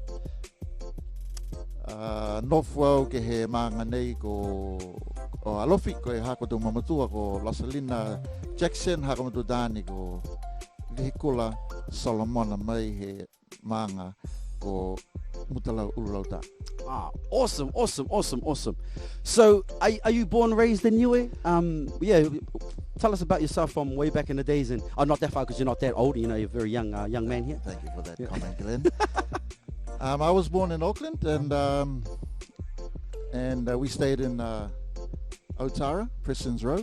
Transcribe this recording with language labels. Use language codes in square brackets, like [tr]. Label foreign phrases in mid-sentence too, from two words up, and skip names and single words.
[niu] Nofu au ke he maanga nei ko alofi ko e hako tau mamatua ko Lasalina Jackson hako matu dani ko Vihikula Solomona mai he maanga ko mutalau ululau ta. [en] Awesome. So are you born and raised in Niue? Yeah, tell us about yourself from way back in the days, and not that far because you're not that old. You know, you're a very young man here. Thank you for that comment, Glenn. I was born in Auckland, and we stayed in Otara, Preston's Road.